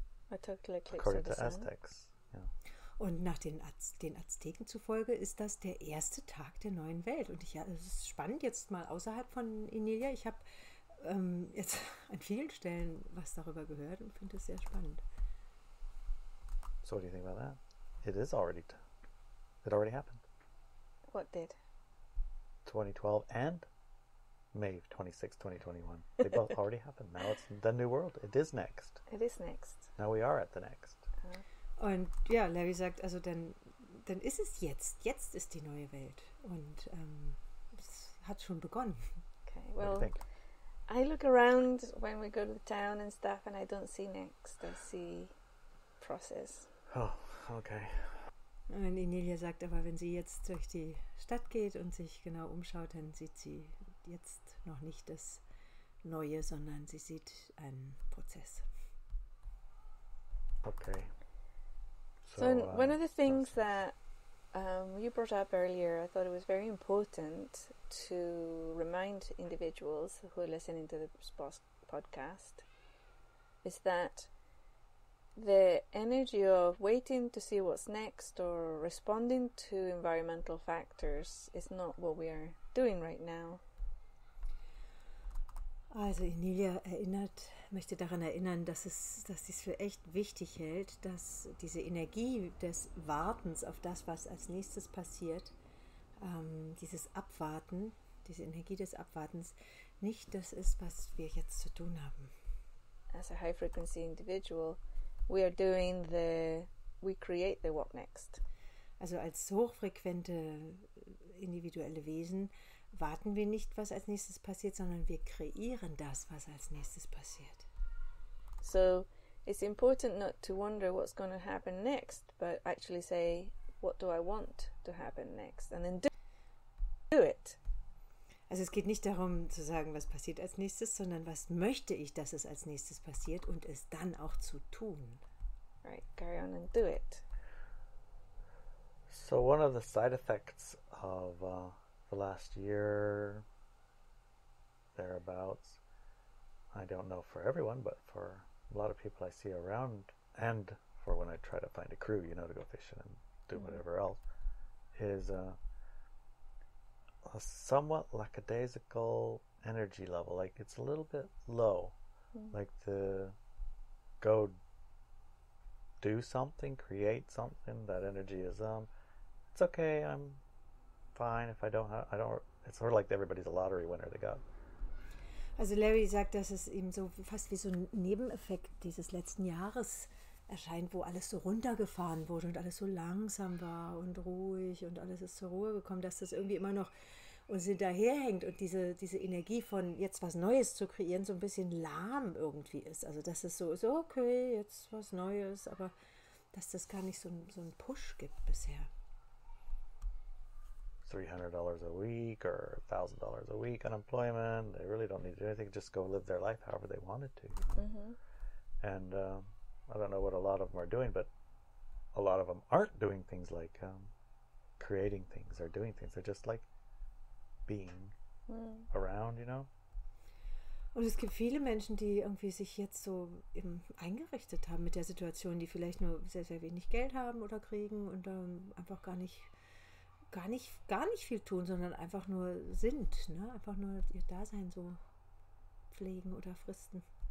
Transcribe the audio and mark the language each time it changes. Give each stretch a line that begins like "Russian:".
English: A total eclipse according of the to sun. Aztecs. Yeah.
German: Und nach den Azteken zufolge ist das der erste Tag der neuen Welt. Und es ist spannend, jetzt mal außerhalb von Inelia. Ich habe jetzt an vielen Stellen was darüber gehört und finde es sehr spannend.
English: So what do you think about that? It already happened. What did? 2012 and May 26, 2021. They both already happened. Now it's the new world. It is next. It is next. Now we are at the next.
German: Und ja, Larry sagt, also dann ist es jetzt. Jetzt ist die neue Welt. Und es hat schon begonnen.
English: Okay, well, I look around when we go to the town and stuff and I don't see next. I see process. Oh, okay.
German: Und Inelia sagt aber, wenn sie jetzt durch die Stadt geht und sich genau umschaut, dann sieht sie jetzt noch nicht das Neue, sondern sie sieht einen Prozess.
English: Okay. So one of the things that you brought up earlier, I thought it was very important to remind individuals who are listening to this podcast, is that the energy of waiting to see what's next or responding to environmental factors is not what we are doing right now.
German: Also Inelia möchte daran erinnern, dass sie es für echt wichtig hält, dass diese Energie des Wartens auf das, was als nächstes passiert, dieses Abwarten, diese Energie des Abwartens, nicht das ist, was wir jetzt zu tun haben.
English: As a high frequency individual, we create the what next.
German: Also als hochfrequente individuelle Wesen warten wir nicht, was als nächstes passiert, sondern wir kreieren das, was als nächstes passiert.
English: So it's important not to wonder what's going to happen next, but actually say, what do I want to happen next? And then do it.
German: Also es geht nicht darum zu sagen, was passiert als nächstes, sondern was möchte ich, dass es als nächstes passiert und es dann auch zu tun.
English: Right, carry on and do it. So one of the side effects of the last year, thereabouts, I don't know for everyone, but for a lot of people I see around, and for when I try to find a crew, to go fishing and do whatever else, is a somewhat lackadaisical energy level. Like it's a little bit low. Like to go do something, create something, that energy is it's okay, I'm fine if I don't, it's sort of like everybody's a lottery winner they got.
German: Also Larry sagt, dass es ihm so fast wie so ein Nebeneffekt dieses letzten Jahres erscheint, wo alles so runtergefahren wurde und alles so langsam war und ruhig und alles ist zur Ruhe gekommen, dass das irgendwie immer noch uns hinterherhängt und diese Energie von jetzt was Neues zu kreieren so ein bisschen lahm irgendwie ist. Also dass es so ist, okay, jetzt was Neues, aber dass das gar nicht so einen Push gibt bisher.
English: $300 a week or $1,000 a week unemployment. They really don't need to do anything. Just go live their life however they wanted to. And I don't know what a lot of them are doing, but a lot of them aren't doing things like creating things or doing things. They're just like being around,
German: Und es gibt viele Menschen, die irgendwie sich jetzt so eben eingerichtet haben mit der Situation, die vielleicht nur sehr, sehr wenig Geld haben oder kriegen und einfach gar nicht viel tun, sondern einfach nur sind, einfach nur ihr Dasein so pflegen oder fristen.